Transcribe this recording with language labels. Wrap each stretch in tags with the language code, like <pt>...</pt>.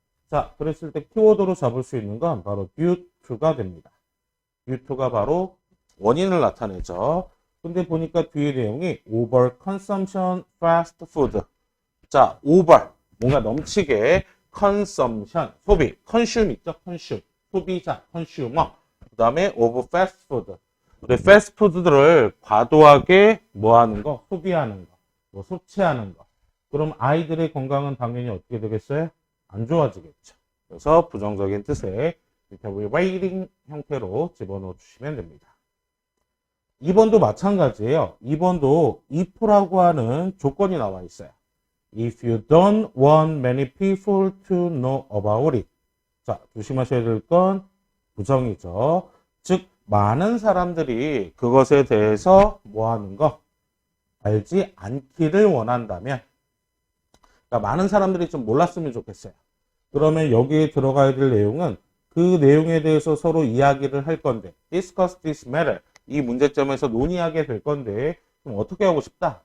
<ko>자, 그랬을 때 키워드로 잡을 수 있는 건 바로 due to가 됩니다. due to가 바로 원인을 나타내죠. 근데 보니까 뒤에 내용이</ko> <en>over consumption fast food.</en> <ko>자, over 뭔가 넘치게 consumption 소비 consume 있죠? consume 소비자 consumer. 그 다음에 of fast food. 우리 패스트푸드들을 과도하게 뭐 하는 거? 소비하는 거. 뭐 섭취하는 거. 그럼 아이들의 건강은 당연히 어떻게 되겠어요? 안 좋아지겠죠. 그래서 부정적인 뜻의 deteriorating 형태로 집어넣어 주시면 됩니다. 2번도 마찬가지예요. 2번도 if라고 하는 조건이 나와 있어요.</ko> <en>If you don't want many people to know about it.</en> <ko>자, 조심하셔야 될 건 부정이죠. 즉 많은 사람들이 그것에 대해서 뭐 하는 거? 알지 않기를 원한다면 그러니까 많은 사람들이 좀 몰랐으면 좋겠어요. 그러면 여기에 들어가야 될 내용은 그 내용에 대해서 서로 이야기를 할 건데</ko> <en>discuss this matter</en> <ko>이 문제점에서 논의하게 될 건데 그럼 어떻게 하고 싶다?</ko>